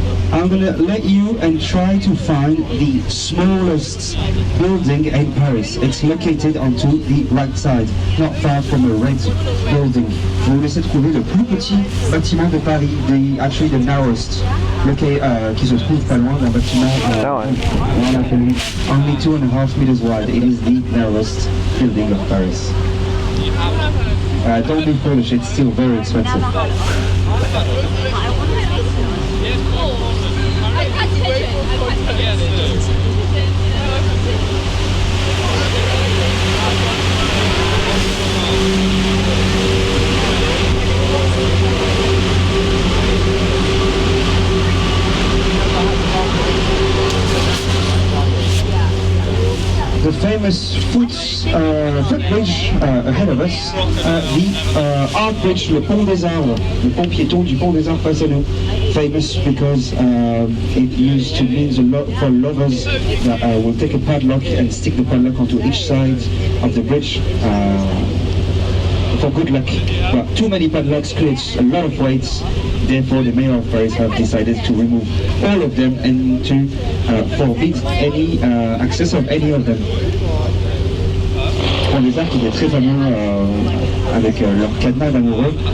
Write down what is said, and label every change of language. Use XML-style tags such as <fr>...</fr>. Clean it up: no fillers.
<en>I'm gonna let you and try to find the smallest building in Paris. It's located onto the right side, not far from a red building.</en> <fr>Je vais vous laisser trouver le plus petit bâtiment de Paris,</fr> <en>actually the narrowest,</en> <fr>qui se trouve pas loin d'un bâtiment voilà, celui,</fr> <en>only 2.5 meters wide. It is the narrowest building of Paris. Don't be foolish, it's still very expensive. The famous footbridge ahead of us, the Art Bridge,</en> <fr>le pont des arbres, le pont piéton du pont des arbres face à nous.</fr> <en>Famous because it used to mean a lot for lovers that will take a padlock and stick the padlock onto each side of the bridge for good luck. But too many padlocks creates a lot of weights. Therefore, the mayor of Paris have decided to remove all of them and to forbid any access of any of them.</en> <fr>Pont des Arcs, il est très fameux avec leur cadenas d'amoureux.</fr>